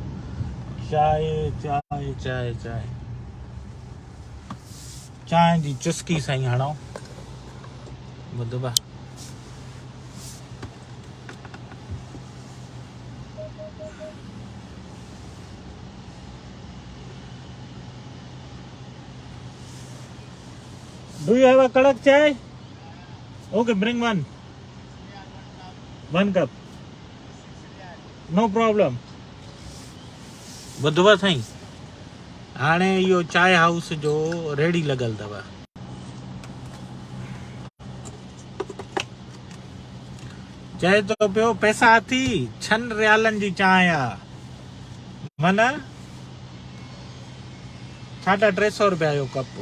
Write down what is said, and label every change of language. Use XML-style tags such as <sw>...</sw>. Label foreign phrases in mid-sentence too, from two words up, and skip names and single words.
<sd>चांहि जी चुस्की साईं हणो, ॿुधबा।</sd> <en>Do you have a</en> <sd>कड़क चाय?</sd> <en>Okay, bring one. One cup. No problem.</en> <sd>ॿुधबा साईं, हाणे इहो चाय हाउस जो रेड़ी लॻल अथव। चए थो पियो पैसा थी 6 रियालनि जी चांहि आहे, माना 350 रुपया जो कप।</sd>